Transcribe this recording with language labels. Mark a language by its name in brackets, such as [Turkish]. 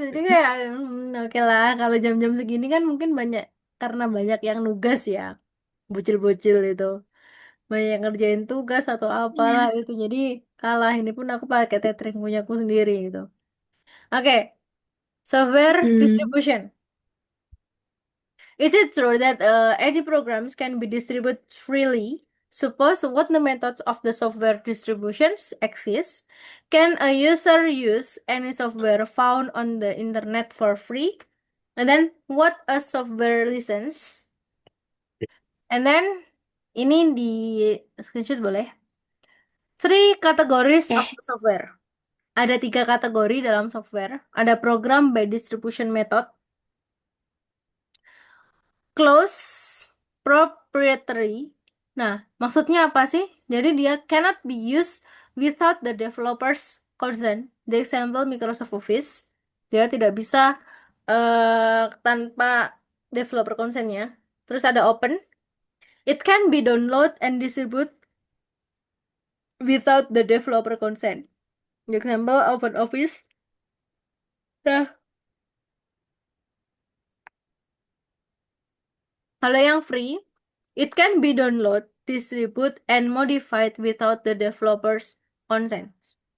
[Indonesian] Jadi kayak oke lah. Kalau jam-jam segini kan mungkin banyak. Karena banyak yang nugas ya. Bocil-bocil itu. Banyak yang ngerjain tugas atau apalah itu. Jadi kalah. Ini pun aku pakai tethering punyaku sendiri gitu. [English] Oke. Software Hmm. distribution. Is it true that any programs can be distributed freely? Suppose what the methods of the software distributions exist. Can a user use any software found on the internet for free? And then what a software license? And then [Indonesian] ini di screenshot boleh. [English] Three categories of Eh. the software. [Indonesian] Ada 3 kategori dalam software. [English] Ada program by distribution method, close, proprietary. [Indonesian] Nah, maksudnya apa sih? Jadi dia [English] cannot be used without the developer's consent. The example Microsoft Office. [Indonesian] Dia tidak bisa tanpa developer consent-nya. Terus ada open. [English] It can be download and distribute without the developer consent. The example Open Office. [Indonesian] Nah, kalau yang [English] free, it can be download, distribute, and modified without the developer's consent.